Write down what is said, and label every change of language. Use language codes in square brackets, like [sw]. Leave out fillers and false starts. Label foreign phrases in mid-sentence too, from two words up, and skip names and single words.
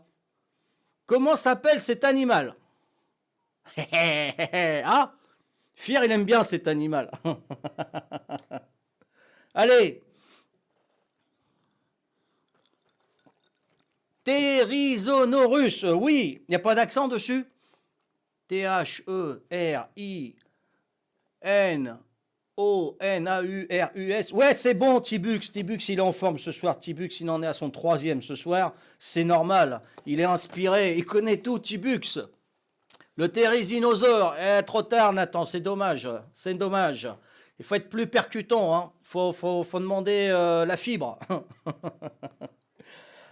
[fr] Comment s'appelle cet animal? Ah, Fier, il aime bien cet animal. Allez. Therizonurus. Oui, il n'y a pas d'accent dessus. T-H-E-R-I-N-O-N-A-U-R-U-S. Ouais, c'est bon, Tibux. Tibux, il est en forme ce soir. Tibux, il en est à son troisième ce soir. C'est normal. Il est inspiré. Il connaît tout, Tibux. Le thérizinosaure. Trop tard, Nathan. C'est dommage. C'est dommage. Il faut être plus percutant. Hein. Faut demander la fibre.